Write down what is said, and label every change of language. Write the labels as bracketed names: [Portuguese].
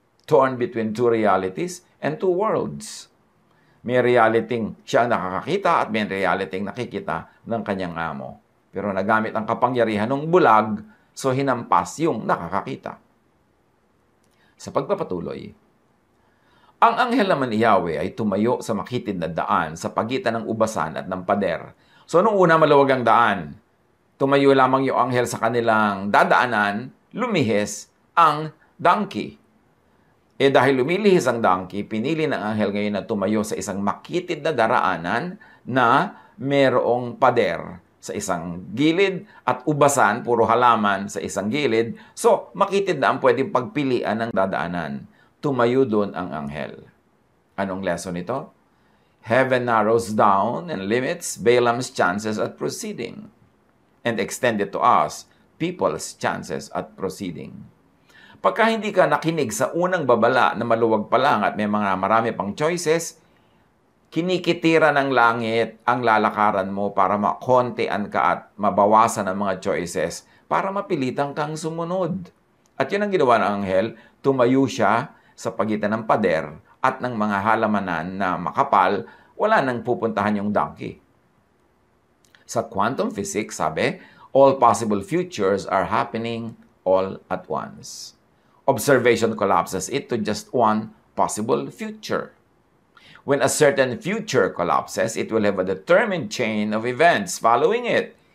[English] Torn between two realities and two worlds. [Filipino] May realiting siya ang nakakakita at may realiting nakikita ng kanyang amo. Pero nagamit ang kapangyarihan ng bulag, so hinampas yung nakakakita. Sa pagpapatuloy, ang anghel naman ni Yahweh ay tumayo sa makitid na daan sa pagitan ng ubasan at ng pader. So nung una maluwag ang daan, tumayo lamang yung anghel sa kanilang dadaanan, lumihis ang donkey. Dahil lumilihis ang donkey, pinili ng anghel ngayon na tumayo sa isang makitid na daraanan na merong pader. sa isang gilid at ubasan, puro halaman sa isang gilid. So, makitid na ang pwedeng pagpilian ng dadaanan. Tumayo doon ang anghel. Anong lesson ito? [English] Heaven narrows down and limits Balaam's chances at proceeding and extended to us people's chances at proceeding. [Filipino] Pagka hindi ka nakinig sa unang babala na maluwag pa lang at may mga marami pang choices, kinikitira ng langit ang lalakaran mo para makontean ka at mabawasan ang mga choices para mapilitan kang sumunod. At yun ang ginawa ng anghel, tumayo siya sa pagitan ng pader at ng mga halamanan na makapal, wala nang pupuntahan yung donkey. Sa quantum physics, sabi, [English] all possible futures are happening all at once. Observation collapses it to just one possible future. When a certain future collapses, it will have a determined chain of events following it.